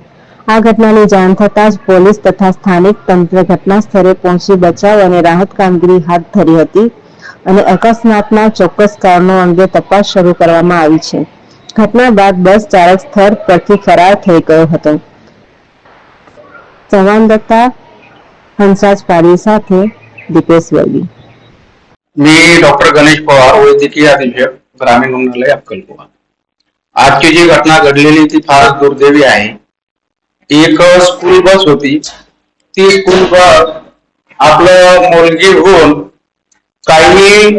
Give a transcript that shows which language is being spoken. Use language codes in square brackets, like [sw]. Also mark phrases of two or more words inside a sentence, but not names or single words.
[gu] આ ઘટનાની જાણ થતાં જ પોલીસ તથા સ્થાનિક તંત્ર ઘટના સ્થળે પહોંચી બચાવ અને રાહત કામગીરી હાથ ધરી હતી અને અકસ્માતના ચોક્કસ કારણો અંગે તપાસ શરૂ કરવામાં આવી છે. ઘટના બાદ બસ ચાલક સ્થળ પરથી ફરાર થઈ ગયો હતો. સંવાદદાતા હંસાજ પારી સાથે दीपेश वर्गी. [mr] मी डॉक्टर गणेश पवार, वैद्यकीय अधीक्षक, ग्रामीण रुग्णालय अक्कलकुवा. आज की जी घटना घडलेली ती फार दुर्दैवी आहे. एक [en] school bus [mr] होती, ती [en] school bus [mr] आपलं मोलगी होऊन काही